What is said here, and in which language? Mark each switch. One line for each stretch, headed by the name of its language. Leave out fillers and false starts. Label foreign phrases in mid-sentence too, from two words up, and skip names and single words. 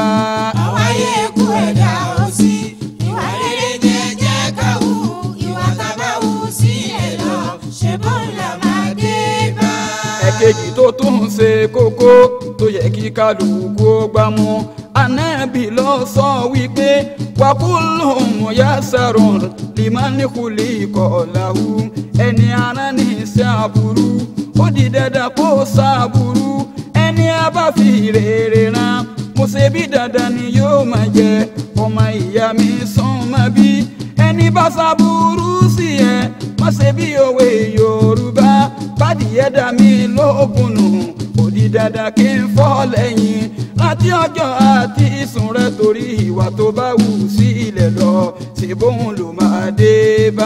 Yoruba: àwáyé ikú ẹ̀dá ò sí ìwà rere ni ẹ jẹ́ ká wù ìwà tá bá wù sílẹ̀ lọ ṣe bóun là máa dé bá. ẹ̀kejì tó tún ṣe kókó tó yẹ kí kálukú ó gbá mú Ànábì ló sọ wípé
Arabic: وكل ميسر لمن خلق له
Yoruba: ẹni ara ní iṣẹ́ aburú ó di dandan kó ṣàbúrú ẹni a bá fi rere rán mo ṣe bí dandan ni yóò máa jẹ ọmọ ìyá mi sún mọ́ bí ẹni bá ṣàbúrú sí ẹ má má ṣe bí òwe Yorùbá bádìyẹ dá mi lóògùn nù òdì dandan kí n fọ́ lẹ́yìn láti ọjọ́ àti ìsùn rẹ torí ìwà tó bá wù sí ilẹ̀ lọ ṣe bóun ló máa dé bá.